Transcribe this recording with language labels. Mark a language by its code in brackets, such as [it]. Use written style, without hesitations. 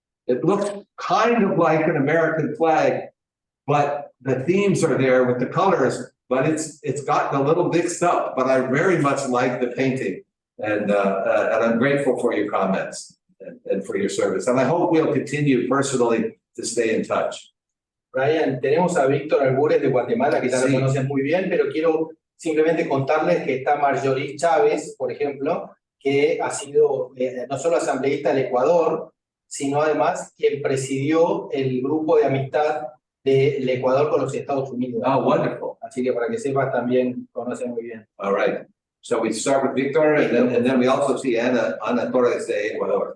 [en] It looks kind of like an American flag, but the themes are there with the colors, but it's gotten a little mixed up, but I very much like the painting. And I'm grateful for your comments and for your service. And I hope we'll continue personally to stay in touch. [es] Brian, tenemos a Víctor Albures de Guatemala, que ya lo Sí. conocen muy bien, pero quiero simplemente contarles que está Marjorie Chávez, por ejemplo, que ha sido no solo asambleísta del Ecuador, sino además quien presidió el grupo de amistad del Ecuador con los Estados Unidos. [en] Oh, wonderful. [es] Así que para que sepas, también conocen muy bien. [en] All right. So we start with Victor, and then we also see Ana Torres de Ecuador.